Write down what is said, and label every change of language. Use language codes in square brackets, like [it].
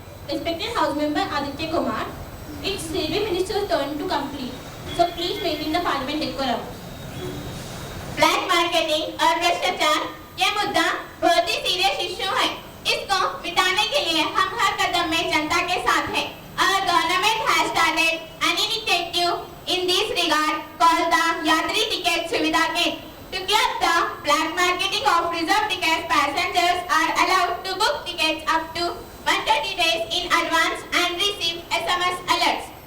[en] Respected House Member Aditya Kumar, it's Railway Minister's turn to complete. So please maintain the Parliament decorum. [hi] Black marketing और भ्रष्टाचार ये मुद्दा बहुत ही serious issue है। इसको मिटाने के लिए हम हर कदम में जनता के साथ हैं। [en] Our government has started an initiative in this regard called the Yatri Ticket Suvidha Kit. To curb the black marketing of reserved tickets, passengers are allowed to book tickets up to 130 days in advance and receive SMS alerts.